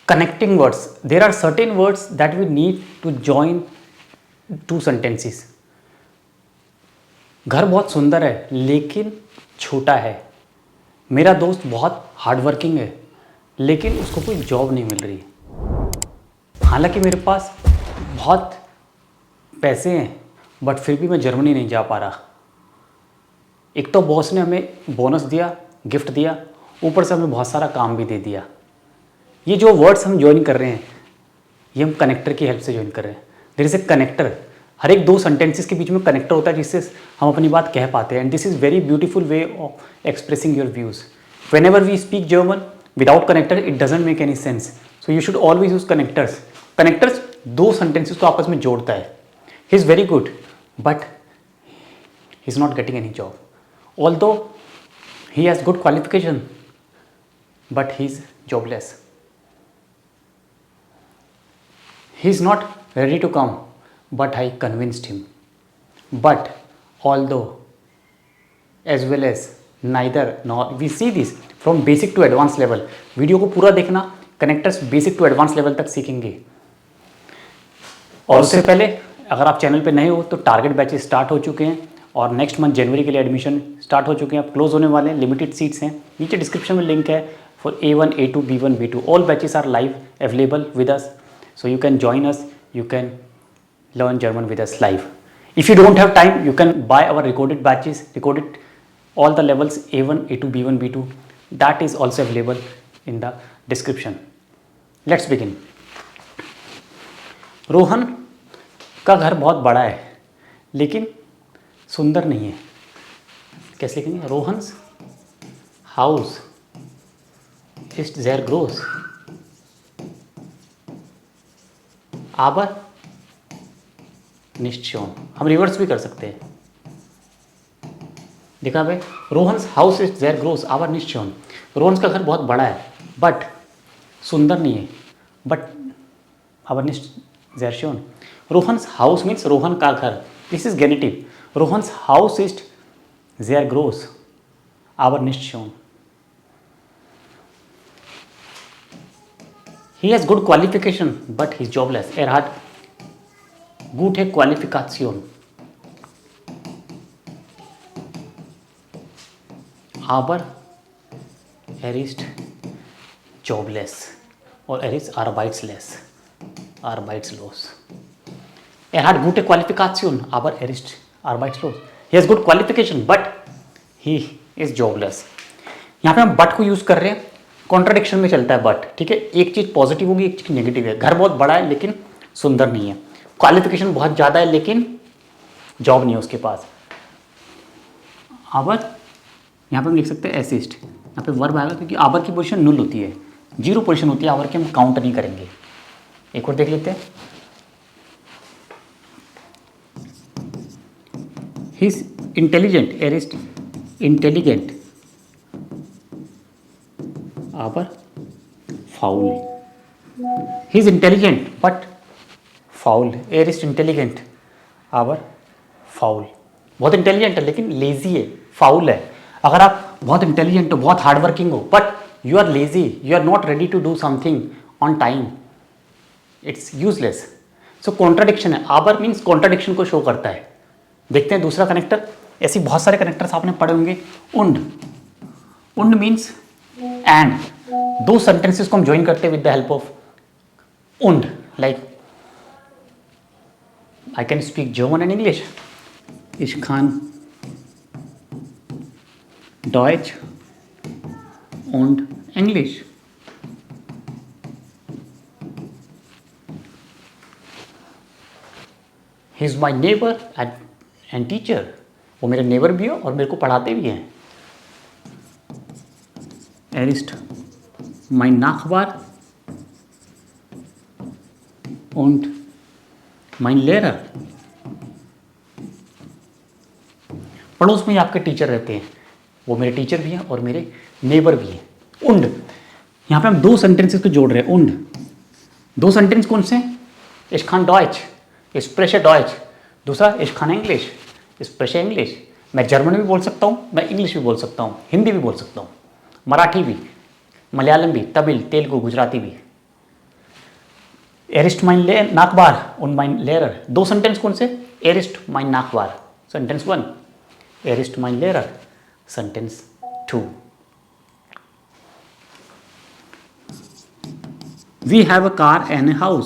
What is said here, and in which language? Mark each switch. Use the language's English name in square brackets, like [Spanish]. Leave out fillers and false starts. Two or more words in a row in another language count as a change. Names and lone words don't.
[English] Connecting words. There are certain words that we need to join two sentences. [Hindi] घर बहुत सुंदर है लेकिन छोटा है. मेरा दोस्त बहुत [English] hard working [Hindi] है लेकिन उसको कोई जॉब नहीं मिल रही. हालांकि मेरे पास बहुत पैसे हैं बट फिर भी मैं जर्मनी नहीं जा पा रहा. एक तो बॉस ने हमें बोनस दिया, गिफ्ट दिया, ऊपर से हमें बहुत सारा काम भी दे दिया. ये जो वर्ड्स हम ज्वाइन कर रहे हैं ये हम कनेक्टर की हेल्प से ज्वाइन कर रहे हैं. [English] There is a connector. [Hindi] हर एक दो सेंटेंसेस के बीच में कनेक्टर होता है जिससे हम अपनी बात कह पाते हैं. [English] And this is very beautiful way of expressing your views. Whenever we speak German without connector it doesn't make any sense. So you should always use connectors. [Hindi] कनेक्टर्स दो सेंटेंसेस को आपस में जोड़ता है. [English] He is very good but he is not getting any job. Although he has good qualification but he is jobless. He is not ready to come but I convinced him. But although as well as neither nor we see this from basic to advanced level. [Hindi] वीडियो को पूरा देखना, कनेक्टर्स [English] basic to advance level [Hindi] तक सीखेंगे. और उससे पहले अगर आप चैनल पे नए हो तो [English] target batches [Hindi] स्टार्ट हो चुके हैं और [English] next month [Hindi] जनवरी के लिए एडमिशन स्टार्ट हो चुके हैं. अब क्लोज होने वाले हैं, [English] limited seats [Hindi] हैं. नीचे डिस्क्रिप्शन में लिंक है [English] for A1, A2, B1, B2. All batches are live available with us. So you can join us. You can learn German with us live. If you don't have time, you can buy our recorded batches, recorded all the levels A1, A2, B1, B2. That is also available in the description. Let's begin. [Hindi] रोहन का घर बहुत बड़ा है लेकिन सुंदर नहीं है. कैसे लिखेंगे? [German] Rohans Haus ist sehr groß, aber nicht schön. [Hindi] हम रिवर्स भी कर सकते हैं. देखा भाई, [German] Rohans Haus ist sehr groß, aber nicht schön. [Hindi] रोहन्स का घर बहुत बड़ा है बट सुंदर नहीं है. [German] बट aber nicht sehr schön. Rohans Haus [Hindi] मीन्स रोहन का घर. [English] this is Genitiv. [German] Rohans Haus ist sehr groß, aber nicht schön. [English] He has good qualification but he is jobless. [German] Er hat gute Qualifikation. Aber er ist [English] jobless or [German] er ist arbeitslos. Arbeitslos. Er hat gute Qualifikation aber er ist arbeitslos. [English] He has good qualification but he is jobless. [Hindi] यहाँ पे हम but को यूज़ कर रहे हैं. कॉन्ट्राडिक्शन में चलता है बट. ठीक है, एक चीज़ पॉजिटिव होगी, एक चीज़ नेगेटिव है. घर बहुत बड़ा है लेकिन सुंदर नहीं है. क्वालिफिकेशन बहुत ज़्यादा है लेकिन जॉब नहीं है उसके पास. आवर यहाँ पे हम लिख सकते हैं असिस्ट. यहाँ पे वर्ब आएगा क्योंकि आवर की पोजीशन नुल होती है, जीरो पोजीशन होती है. आवर की हम काउंट नहीं करेंगे. एक और देख लेते हैं. [English] he is intelligent. [German] Er ist intelligent aber faul. [English] He is intelligent but faul. [German] Er ist intelligent aber faul. [Hindi] बहुत इंटेलिजेंट है लेकिन लेजी है, फाउल है. अगर आप बहुत इंटेलिजेंट हो, बहुत हार्ड वर्किंग हो [English] but you are lazy, you are not ready to do something on time, it's useless. [Hindi] सो कॉन्ट्राडिक्शन है. आबर मीन्स कॉन्ट्राडिक्शन को शो करता है. देखते हैं दूसरा कनेक्टर. ऐसी बहुत सारे कनेक्टर्स आपने पढ़े होंगे. [English] Und. Und means and. [Hindi] दो सेंटेंसेस को हम ज्वाइन करते हैं [English] with the help of und. Like I can speak German and English. [German] Ich kann Deutsch und Englisch. [English] He is my neighbor and teacher. [Hindi] वो मेरे नेबर भी हो और मेरे को पढ़ाते भी हैं. [German] Er ist mein Nachbar und mein Lehrer. [Hindi] पड़ोस में ही आपके टीचर रहते हैं, वो मेरे टीचर भी हैं और मेरे नेबर भी हैं. [German] उंड. [Hindi] यहाँ पे हम दो सेंटेंसेस को जोड़ रहे हैं. उंड. दो सेंटेंस कौन से? [German] Ich kann Deutsch, ich spreche Deutsch. दूसरा ich kann English, ich spreche English. [Hindi] मैं जर्मन भी बोल सकता हूँ, मैं इंग्लिश भी बोल सकता हूँ, हिंदी भी बोल सकता हूँ, मराठी भी, मलयालम भी, तमिल, तेलुगु, गुजराती भी. [German] Er ist mein Nachbar und mein Lehrer. [Hindi] दो सेंटेंस कौन से? [German] Er ist mein Nachbar. सेंटेंस 1. Er ist mein Lehrer. [Hindi] सेंटेंस 2. [English] We have a car and a house.